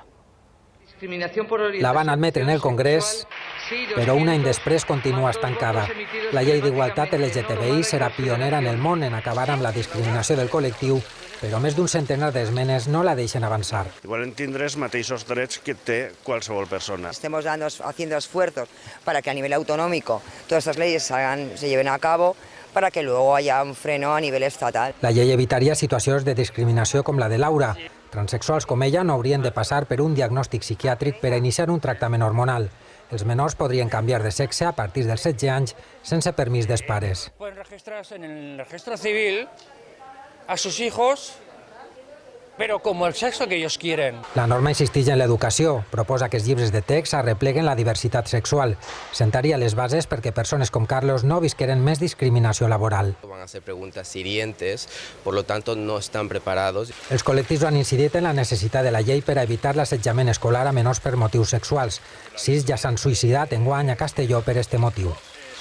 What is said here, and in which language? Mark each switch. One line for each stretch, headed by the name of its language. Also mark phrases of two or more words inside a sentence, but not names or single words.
Catalan: La van admetre en el Congrés, però un any després continua estancada. La llei d'igualtat LGTBI serà pionera en el món en acabar amb la discriminació del col·lectiu, però més d'un centenar d'esmenes no la deixen avançar. Volen tindre els mateixos drets que té qualsevol persona.
Spanish: Estamos haciendo esfuerzos para que a nivel autonómico todas estas leyes se lleven a cabo, para que luego haya un freno a nivel estatal.
Catalan: La llei evitaria situacions de discriminació com la de Laura. Transexuals com ella no haurien de passar per un diagnòstic psiquiàtric per a iniciar un tractament hormonal. Els menors podrien canviar de sexe a partir dels 16 anys sense permís dels pares.
Spanish: Pueden registrarse en el registro civil a sus hijos, pero como el sexo que ellos quieren.
Catalan: La norma insisteix en l'educació, proposa que els llibres de text arrepleguen la diversitat sexual. Sentaria les bases perquè persones com Carlos no visqueren més discriminació laboral.
Spanish: Van a hacer preguntas hirientes, por lo tanto no están preparados.
Catalan: Els col·lectius han incidit en la necessitat de la llei per a evitar l'assetjament escolar a menors per motius sexuals. 6 ja s'han suïcidat enguany a Castelló per este motiu.